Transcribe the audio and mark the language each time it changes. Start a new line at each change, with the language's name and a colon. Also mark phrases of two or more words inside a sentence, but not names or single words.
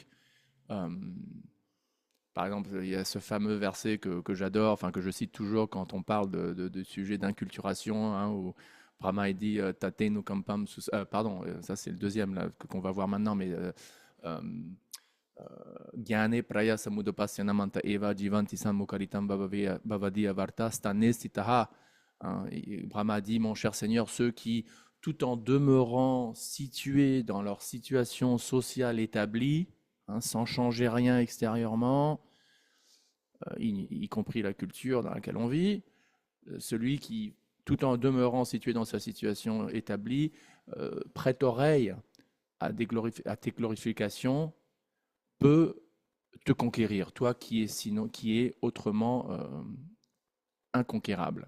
French: Euh, Par exemple, il y a ce fameux verset que j'adore, enfin que je cite toujours quand on parle de sujets d'inculturation, hein, où Brahma il dit
Sanskrit: तत्तेऽनुकम्पां
French: pardon, ça c'est le deuxième là, qu'on va voir maintenant, mais
Sanskrit: ज्ञाने प्रया समुदपास्य नमन्त एव जीवन्ति सन्मुखरितां भवदीय वार्ता स्थाने स्थिताः.
French: Et Brahma dit, mon cher Seigneur, ceux qui, tout en demeurant situés dans leur situation sociale établie, sans changer rien extérieurement, y compris la culture dans laquelle on vit, celui qui, tout en demeurant situé dans sa situation établie, prête oreille à tes glorifications, peut te conquérir, toi qui est autrement inconquérable.